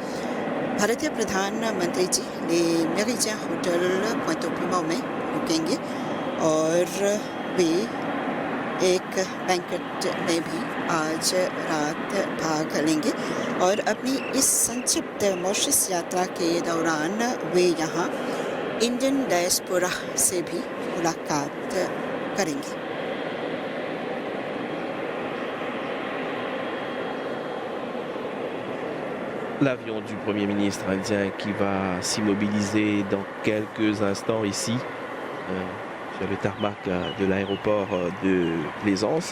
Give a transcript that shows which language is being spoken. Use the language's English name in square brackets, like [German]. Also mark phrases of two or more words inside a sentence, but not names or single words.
[Hindi] भारतीय प्रधानमंत्री जी ने मेरिजिया होटल पोइंटोप्लिमा में रुकेंगे और वे एक बैंकेट में भी आज रात भाग लेंगे और अपनी इस संक्षिप्त मॉरिशस यात्रा के दौरान वे यहाँ [English] Indian diaspora [Hindi] से भी मुलाकात करेंगे। [French] L'avion du Premier ministre indien qui va s'immobiliser dans quelques instants ici sur le tarmac de l'aéroport de Plaisance.